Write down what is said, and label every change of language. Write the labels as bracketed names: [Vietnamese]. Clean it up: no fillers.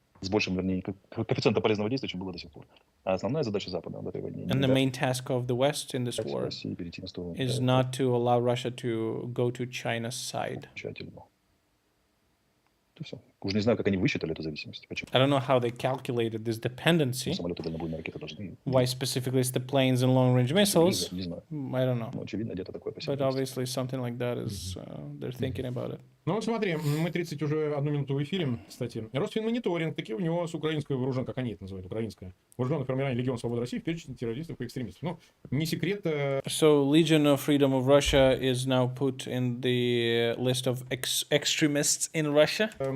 [Russian] С большим, вернее, коэффициентом полезного действия, чем было до сих пор. А основная задача Запада в этой войне [English] And the main task of the West in this war [Russian] России перейти на сторону [English] is not to allow Russia to go to China's side. [Russian] окончательно. Это все. Уже не знаю, как они высчитали эту зависимость. Почему? [English] I don't know how they calculated this dependency. [Russian] Самолеты дальнобойные ракеты должны. [English] Why specifically it's the planes and long-range missiles? [Russian] Не знаю. [English] I don't know. [Russian] Но очевидно, где-то такое [English] But obviously something like that is they're thinking about it. [Russian] Ну вот смотри, мы 30 уже 1 минуту в эфире, кстати. Росфинмониторинг, таки у него с украинской вооруженной, как они это называют, украинская, вооруженное формирование Легион Свободы России в перечень террористов и экстремистов. Ну, не секрет. [English] So Legion of Freedom of Russia is now put in the list of extremists in Russia.